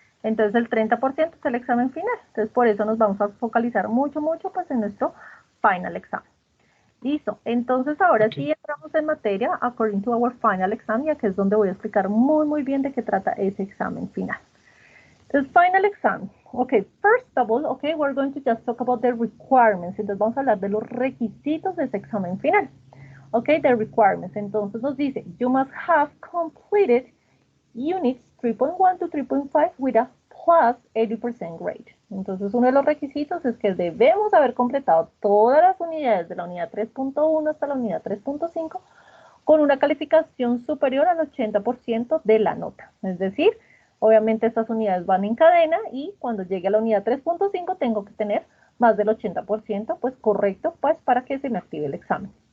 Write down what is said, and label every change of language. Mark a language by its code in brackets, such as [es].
[es] Entonces el 30% es el examen final, entonces por eso nos vamos a focalizar mucho, mucho pues en nuestro final exam. Listo, entonces ahora Ok. sí entramos en materia [en] according to our final exam, [es] ya que es donde voy a explicar muy, muy bien de qué trata ese examen final. [en] The final exam. Okay, first of all, okay, we're going to just talk about the requirements. [es] Entonces vamos a hablar de los requisitos de ese examen final. [en] Okay, the requirements. [es] Entonces nos dice, [en] you must have completed units 3.1 to 3.5 with a plus 80% grade. [es] Entonces uno de los requisitos es que debemos haber completado todas las unidades de la unidad 3.1 hasta la unidad 3.5 con una calificación superior al 80% de la nota. Es decir, obviamente estas unidades van en cadena y cuando llegue a la unidad 3.5 tengo que tener más del 80% pues correcto pues para que se me active el examen.